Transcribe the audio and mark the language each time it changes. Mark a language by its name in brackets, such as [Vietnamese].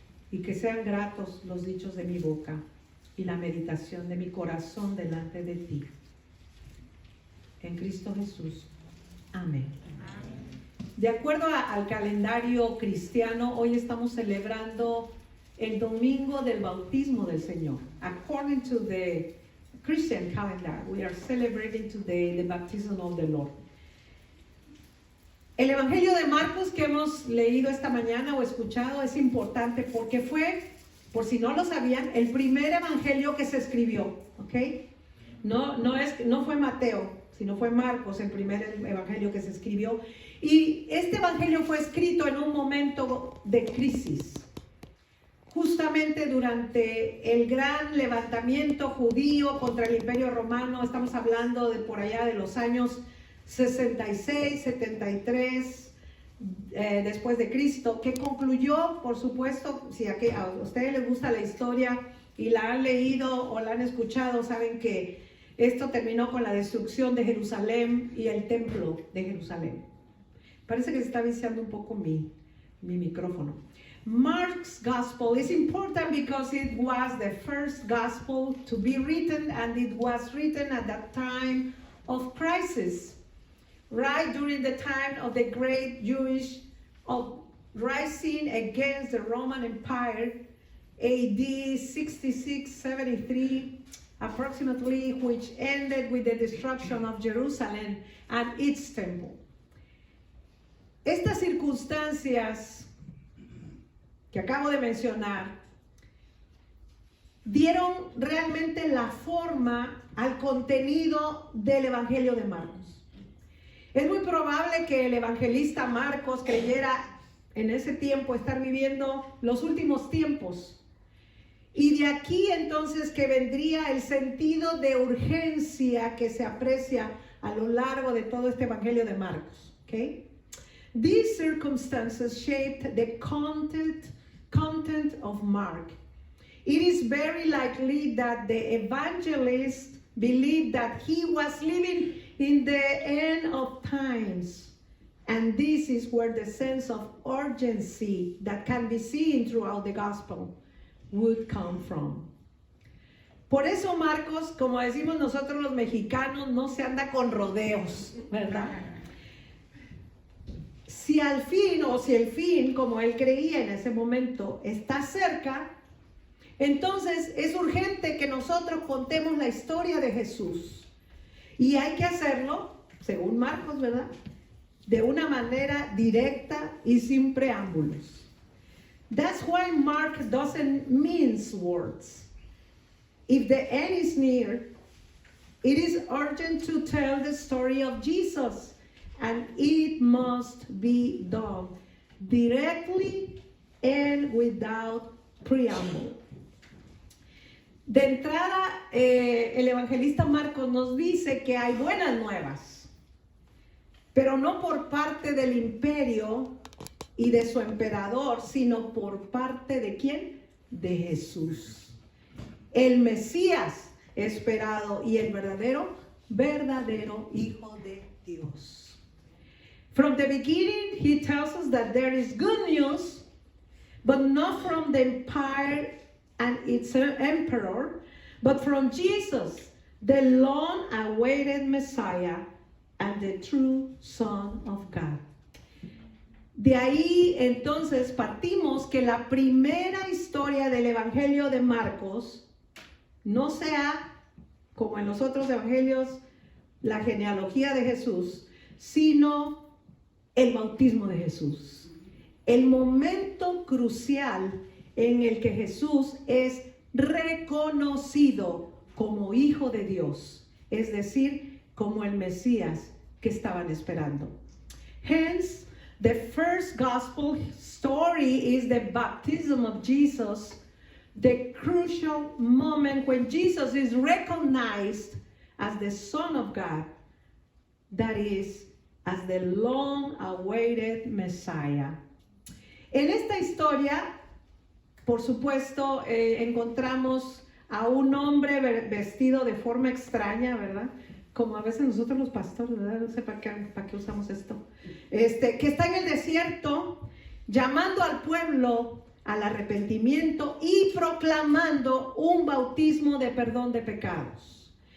[Spanish] Y que sean gratos los dichos de mi boca y la meditación de mi corazón delante de ti. En Cristo Jesús. Amén. De acuerdo al calendario cristiano, hoy estamos celebrando el domingo del bautismo del Señor. [English] According to the Christian calendar, we are celebrating today the baptism of the Lord. [Spanish] El Evangelio de Marcos que hemos leído esta mañana o escuchado es importante porque fue, por si no lo sabían, el primer evangelio que se escribió, ¿ok? No fue Mateo, sino fue Marcos el primer evangelio que se escribió. Y este evangelio fue escrito en un momento de crisis, justamente durante el gran levantamiento judío contra el Imperio Romano. Estamos hablando de por allá de los años 66, 73 después de Cristo, que concluyó, por supuesto, si a ustedes les gusta la historia y la han leído o la han escuchado, saben que esto terminó con la destrucción de Jerusalén y el templo de Jerusalén. Parece que se está viciando un poco mi micrófono. [English] Mark's gospel is important because it was the first gospel to be written, and it was written at that time of crisis, right during the time of the great Jewish rising against the Roman Empire, AD 66-73 approximately, which ended with the destruction of Jerusalem and its temple. [Spanish] Estas circunstancias que acabo de mencionar dieron realmente la forma al contenido del Evangelio de Marcos. Es muy probable que el evangelista Marcos creyera en ese tiempo estar viviendo los últimos tiempos. Y de aquí entonces que vendría el sentido de urgencia que se aprecia a lo largo de todo este Evangelio de Marcos. ¿Okay? [English] These circumstances shaped the content of Mark. It is very likely that the evangelist believed that he was living in the end of times. And this is where the sense of urgency that can be seen throughout the gospel would come from. [Spanish] Por eso Marcos, como decimos nosotros los mexicanos, no se anda con rodeos, ¿verdad? Si el fin, como él creía en ese momento, está cerca, entonces es urgente que nosotros contemos la historia de Jesús. Y hay que hacerlo, según Marcos, ¿verdad?, de una manera directa y sin preámbulos. [English] That's why Mark doesn't mince words. If the end is near, it is urgent to tell the story of Jesus. And it must be done directly and without preamble. [Spanish] De entrada, el evangelista Marcos nos dice que hay buenas nuevas, pero no por parte del imperio y de su emperador, sino por parte de ¿quién? De Jesús, el Mesías esperado y el verdadero Hijo de Dios. [English] From the beginning, he tells us that there is good news, but not from the empire and its emperor, but from Jesus, the long-awaited Messiah and the true Son of God. [Spanish] De ahí entonces partimos que la primera historia del Evangelio de Marcos no sea, como en los otros evangelios, la genealogía de Jesús, sino el bautismo de Jesús. El momento crucial en el que Jesús es reconocido como Hijo de Dios, es decir, como el Mesías que estaban esperando. [English] Hence, the first gospel story is the baptism of Jesus the crucial moment when Jesus is recognized as the Son of God, that is, as the long-awaited Messiah. [Spanish] En esta historia, por supuesto, encontramos a un hombre vestido de forma extraña, ¿verdad? Como a veces nosotros los pastores, ¿verdad? No sé para qué usamos esto. Que está en el desierto, llamando al pueblo al arrepentimiento y proclamando un bautismo de perdón de pecados.